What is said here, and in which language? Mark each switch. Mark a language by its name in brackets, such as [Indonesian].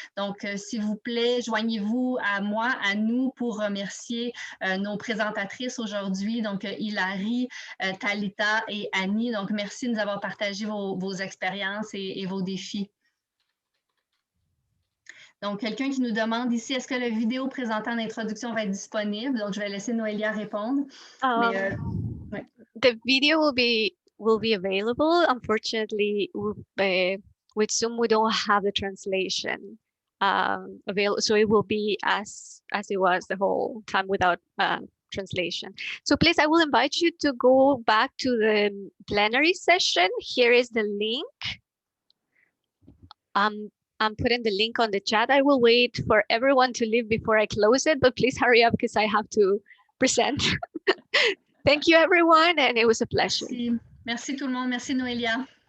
[French] Donc, s'il vous plaît, joignez-vous à moi, à nous, pour remercier nos présentatrices aujourd'hui, donc Hilary, Thalita et Annie. Donc, merci de nous avoir partagé vos expériences et vos défis. Donc, quelqu'un qui nous demande ici, est-ce que la vidéo présentant l'introduction va être disponible? Donc, je vais laisser Noélia répondre. [English] Ouais. The video will be available. Unfortunately, with Zoom, we don't have the translation available, so it will be as it was the whole time without translation. So please, I will invite you to go back to the plenary session. Here is the link. I'm putting the link on the chat. I will wait for everyone to leave before I close it, but please hurry up because I have to present. Thank you, everyone, and it was a pleasure. [French] Merci. Merci tout le monde. Merci, Noélia.